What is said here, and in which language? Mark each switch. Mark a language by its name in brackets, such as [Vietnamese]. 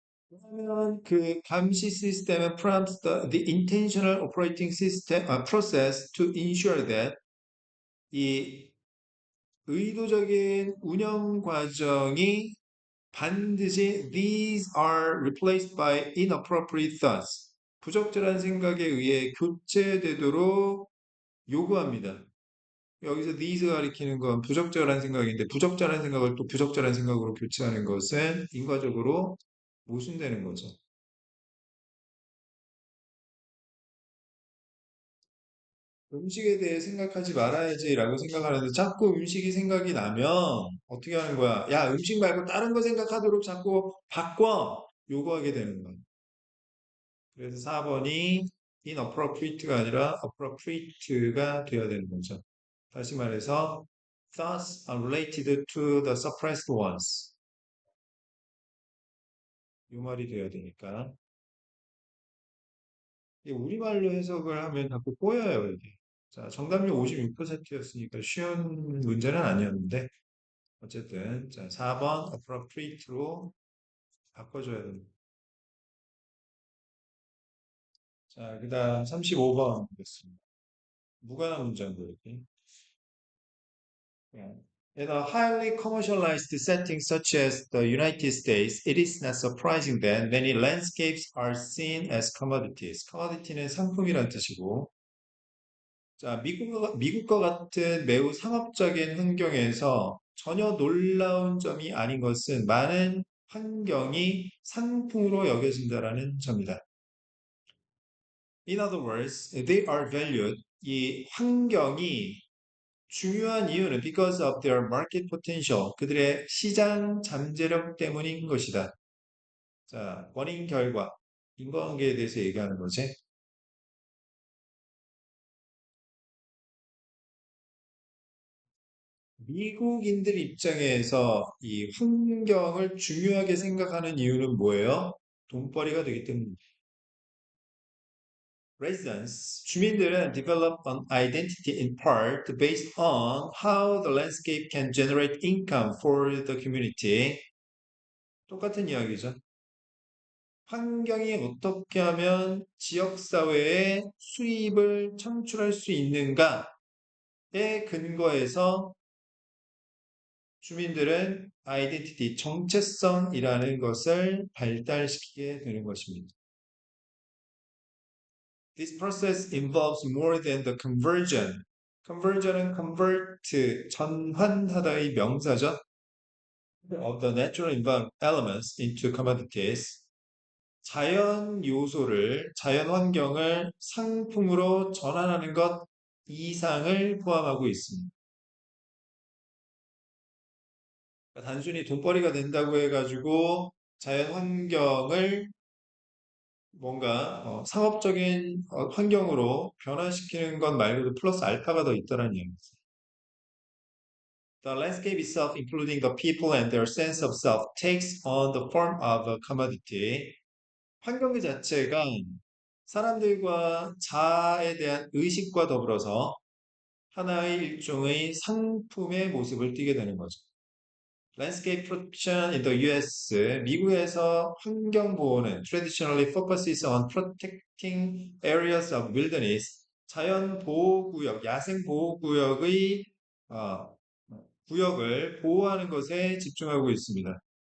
[Korean] 그러면 그 감시 시스템은 [English] prompts the intentional operating system process to ensure that 이 [Korean] 의도적인 운영 과정이 반드시 [English] these are replaced by inappropriate thoughts. [Korean] 부적절한 생각에 의해 교체되도록 요구합니다. 여기서 these가 가리키는 건 부적절한 생각인데 부적절한 생각을 또 부적절한 생각으로 교체하는 것은 인과적으로 모순되는 거죠. 음식에 대해 생각하지 말아야지라고 생각하는데 자꾸 음식이 생각이 나면 어떻게 하는 거야? 야, 음식 말고 다른 거 생각하도록 자꾸 바꿔! 요구하게 되는 거야. 그래서 4번이 inappropriate가 아니라 appropriate가 되어야 되는 거죠. 다시 말해서 [English] thoughts are related to the suppressed ones. [Korean] 이 말이 되어야 되니까. 이게 우리말로 해석을 하면 자꾸 꼬여요, 이게. 자, 정답률 56%였으니까 쉬운 문제는 아니었는데 어쨌든 자, 4번 appropriate로 바꿔줘야 됩니다. 자, 그 다음 35번 보겠습니다. 무관한 문제인데 이렇게. 예. [English] In a highly commercialized setting such as the United States, it is not surprising that many landscapes are seen as commodities. [Korean] commodity는 상품이란 뜻이고, 자, 미국과 같은 매우 상업적인 환경에서 전혀 놀라운 점이 아닌 것은 많은 환경이 상품으로 여겨진다라는 점이다. [English] In other words, they are valued. [Korean] 이 환경이 중요한 이유는 [English] because of their market potential. [Korean] 그들의 시장 잠재력 때문인 것이다. 자, 원인 결과. 인과관계에 대해서 얘기하는 거지. 미국인들 입장에서 이 환경을 중요하게 생각하는 이유는 뭐예요? 돈벌이가 되기 때문입니다. [English] Residents, 주민들은 develop an identity in part based on how the landscape can generate income for the community. [Korean] 똑같은 이야기죠. 환경이 어떻게 하면 지역사회에 수입을 창출할 수 있는가에 근거해서 주민들은 아이덴티티, 정체성이라는 것을 발달시키게 되는 것입니다. [English] This process involves more than the conversion. [Korean] conversion은 convert, 전환하다의 명사죠. [English] of the natural elements into commodities. [Korean] 자연 요소를, 자연 환경을 상품으로 전환하는 것 이상을 포함하고 있습니다. 그러니까 단순히 돈벌이가 된다고 해가지고 자연 환경을 뭔가 상업적인 환경으로 변화시키는 것 말고도 플러스 알파가 더 있다는 얘기입니다. [English] The landscape itself, including the people and their sense of self, takes on the form of a commodity. [Korean] 환경 그 자체가 사람들과 자아에 대한 의식과 더불어서 하나의 일종의 상품의 모습을 띠게 되는 거죠. [English] Landscape protection in the US, [Korean] 미국에서 환경 보호는 [English] traditionally focuses on protecting areas of wilderness, [Korean] 자연 보호구역, 야생 보호구역의 어, 구역을 보호하는 것에 집중하고 있습니다.